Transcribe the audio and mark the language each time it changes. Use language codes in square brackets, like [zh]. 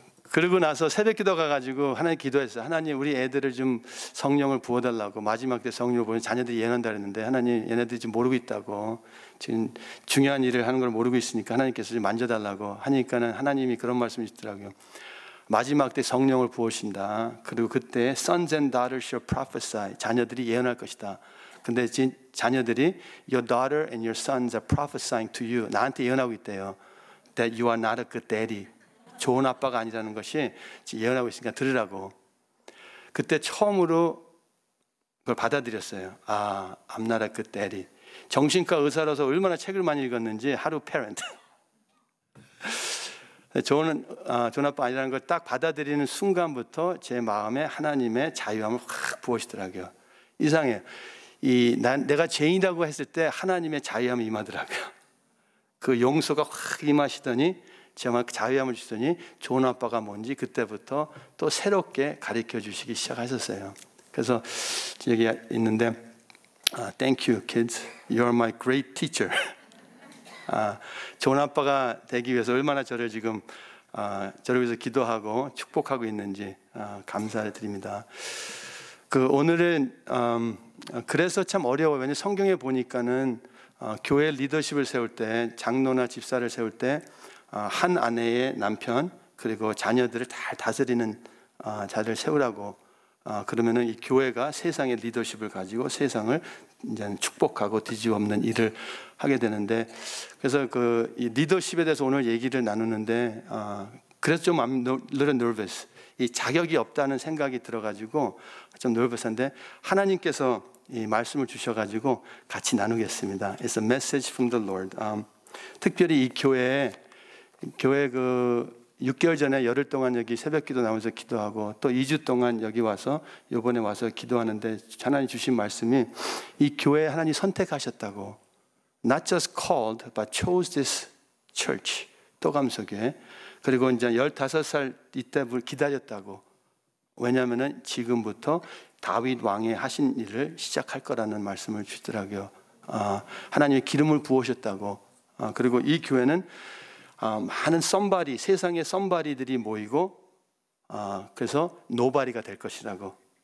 [ko] 그러고 나서 새벽기도 가가지고 하나님 기도했어요. 하나님 우리 애들을 좀 성령을 부어달라고. 마지막 때 성령을 부으면 자녀들이 예언한다 그랬는데 하나님 얘네들이 지금 모르고 있다고. 지금 중요한 일을 하는 걸 모르고 있으니까 하나님께서 좀 만져달라고 하니까는 하나님이 그런 말씀을 주시더라고요. 마지막 때 성령을 부으신다. 그리고 그때 [en] sons and daughters shall prophesy. [ko] 자녀들이 예언할 것이다. 근데 자녀들이 [en] your daughter and your sons are prophesying to you. [ko] 나한테 예언하고 있대요. [en] That you are not a good daddy. [ko] 좋은 아빠가 아니라는 것이 예언하고 있으니까 들으라고. 그때 처음으로 그걸 받아들였어요. [en] I'm not a good daddy. [ko] 정신과 의사로서 얼마나 책을 많이 읽었는지 하루 parent. 좋은 아빠 아니라는 걸 딱 받아들이는 순간부터 제 마음에 하나님의 자유함을 확 부으시더라고요. 이상해요. 내가 죄인이라고 했을 때 하나님의 자유함이 임하더라고요. 그 용서가 확 임하시더니 제가 자유함을 주시더니 좋은 아빠가 뭔지 그때부터 또 새롭게 가르쳐 주시기 시작하셨어요. 그래서 여기 있는데 [en] Thank you kids, you are my great teacher. [ko] 좋은 아빠가 되기 위해서 얼마나 저를 지금 저를 위해서 기도하고 축복하고 있는지 감사를 드립니다. 오늘은 그래서 참 어려워요. 왜냐하면 성경에 보니까는 교회 리더십을 세울 때 장로나 집사를 세울 때 한 아내의 남편 그리고 자녀들을 잘 다스리는 자를 세우라고 그러면은 이 교회가 세상의 리더십을 가지고 세상을 이제 축복하고 뒤집어엎는 일을 하게 되는데 그래서 이 리더십에 대해서 오늘 얘기를 나누는데 그래서 좀 [en] I'm a little nervous. [ko] 이 자격이 없다는 생각이 들어가지고 좀 놀랐었는데 하나님께서 이 말씀을 주셔가지고 같이 나누겠습니다. [en] It's a message from the Lord. [ko] 특별히 이 교회 그 6개월 전에 열흘 동안 여기 새벽기도 나오면서 기도하고 또 2주 동안 여기 와서 이번에 와서 기도하는데 하나님 주신 말씀이 이 교회 하나님 선택하셨다고. [en] Not just called, but chose this church. [ko] 또감서교회. 그리고 이제 15살 이때부터 기다렸다고. 왜냐하면 지금부터 다윗 왕이 하신 일을 시작할 거라는 말씀을 주더라고요. 하나님의 기름을 부으셨다고. 그리고 이 교회는 많은 썸바리, 세상의 썸바리들이 모이고 그래서 노바리가 될 것이라고.